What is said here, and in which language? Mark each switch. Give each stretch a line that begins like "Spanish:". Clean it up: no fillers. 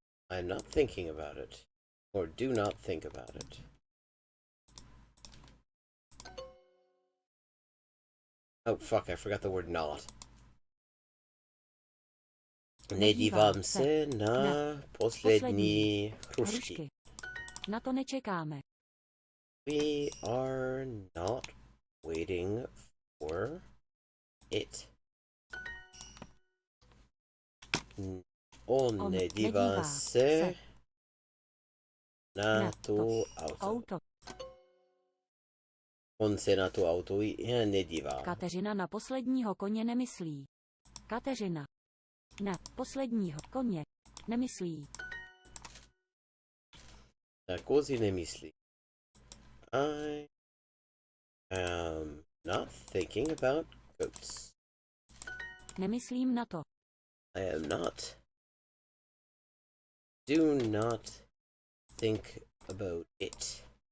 English: I'm not thinking about it. Or do not think about it. Oh fuck, I forgot the word not.
Czech: Nedívám se na poslední hrušky. Na to nečekáme.
English: We are not waiting for it.
Czech: On nedívá se na to auto. On se na to auto nedívá. Kateřina na posledního koně nemyslí. Kateřina na posledního koně nemyslí. Na kozy nemyslí.
English: I am not thinking about goats.
Czech: Nemyslím na to.
English: I am not. Do not think about it.